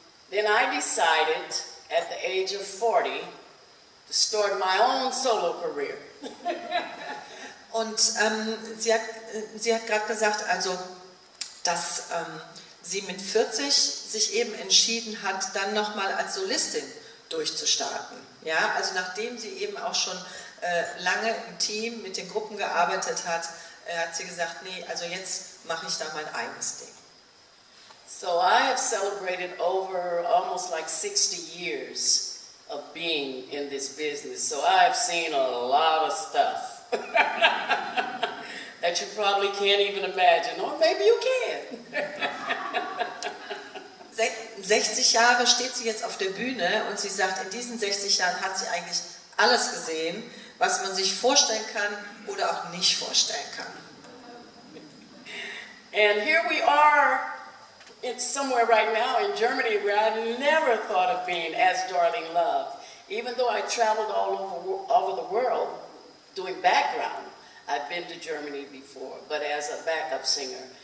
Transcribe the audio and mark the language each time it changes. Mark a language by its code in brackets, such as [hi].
[en] Then I decided at the age of 40 to start my own solo career. [de] Und sie hat gerade gesagt, also, dass sie mit 40 sich eben entschieden hat, dann nochmal als Solistin durchzustarten. Ja, also nachdem sie eben auch schon lange im Team mit den Gruppen gearbeitet hat, hat sie gesagt, nee, also jetzt mache ich da mein eigenes Ding. [en] So I have celebrated over almost like 60 years of being in this business. So I've seen a lot of stuff that you probably can't even imagine, or maybe you can. [de] 60 Jahre steht sie jetzt auf der Bühne und sie sagt, in diesen 60 Jahren hat sie eigentlich alles gesehen, was man sich vorstellen kann oder auch nicht vorstellen kann. [en] And here we are somewhere right now in Germany where I never thought of being as Darlene Love. Even though I traveled all over the world doing background, I've been to Germany before, but as a backup singer.